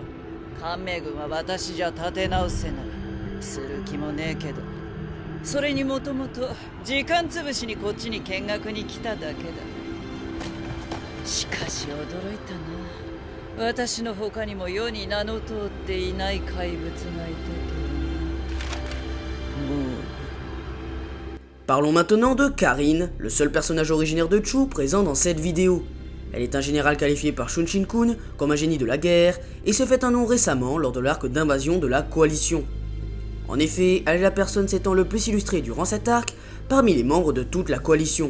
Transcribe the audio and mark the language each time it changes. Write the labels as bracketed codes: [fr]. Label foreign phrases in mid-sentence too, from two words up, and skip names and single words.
[ja] 官名軍は私じゃ立て直せない。する気もねえけど、それにもともと時間つぶしにこっちに見学に来ただけだ。しかし驚いたな。私の他にも世に名の通っていない怪物がいたとは。もう [fr] Parlons maintenant de Karin, le seul personnage originaire de Chu présent dans cette vidéo. Elle est un général qualifié par Shunshin-kun comme un génie de la guerre et s'est fait un nom récemment lors de l'arc d'invasion de la coalition. En effet, elle est la personne s'étant le plus illustrée durant cet arc parmi les membres de toute la coalition.